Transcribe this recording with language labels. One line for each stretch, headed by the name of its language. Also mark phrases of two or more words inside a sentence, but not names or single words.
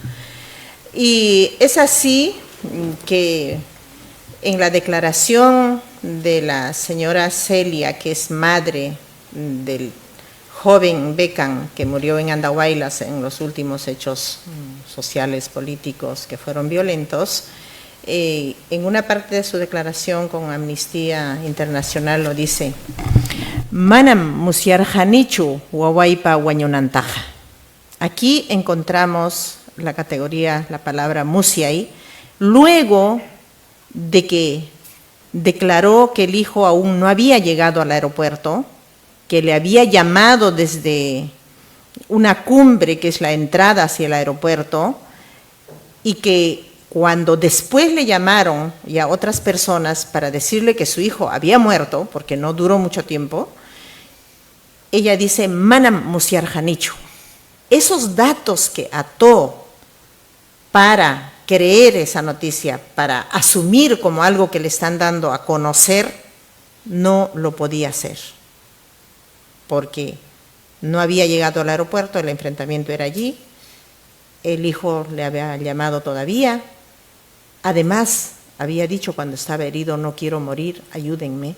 Spanish: Y es así que en la declaración de la señora Celia, que es madre del joven Becan que murió en Andahuaylas en los últimos hechos sociales, políticos que fueron violentos, en una parte de su declaración con Amnistía Internacional lo dice:
Quechua: Manam musiarjanichu wawaipa wañonantaja.
Spanish: Aquí encontramos la categoría, la palabra musiay, luego de que declaró que el hijo aún no había llegado al aeropuerto, que le había llamado desde una cumbre que es la entrada hacia el aeropuerto y que cuando después le llamaron ya otras personas para decirle que su hijo había muerto, porque no duró mucho tiempo, ella dice,
Quechua: manam musiarjanichu.
Spanish: Esos datos que ató para creer esa noticia, para asumir como algo que le están dando a conocer, no lo podía hacer, porque no había llegado al aeropuerto, el enfrentamiento era allí, el hijo le había llamado todavía, además había dicho cuando estaba herido, no quiero morir, ayúdenme.